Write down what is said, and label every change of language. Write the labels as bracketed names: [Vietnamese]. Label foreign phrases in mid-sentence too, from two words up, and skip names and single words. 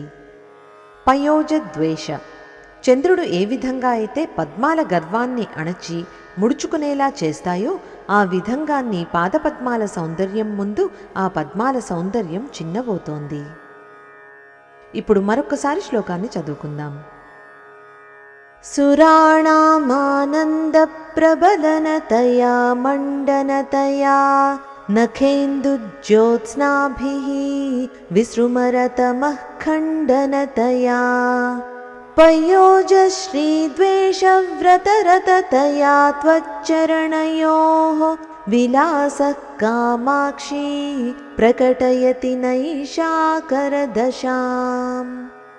[Telugu] పయోజద్వేష చంద్రుడు ఏ విధంగా అయితే పద్మాల గర్వాన్ని అణచి ముడుచుకునేలా చేస్తాయో ఆ విధంగా నీ పాదపద్మాల సౌందర్యం ముందు ఆ పద్మాల సౌందర్యం చిన్నబోతోంది. ఇప్పుడు మరొకసారి శ్లోకాన్ని చదువుకుందాం. [Sanskrit] సురాణామానంద ప్రబలనతయా మండనతయా నఖేन्दुज्योत्स्नाभिः विसृमरतमः खण्डनतया पयोजश्रीद्वेषव्रतरततया त्वच्चरणयोः विलासः कामाक्षी प्रकटयति नैशाकरदशाम्।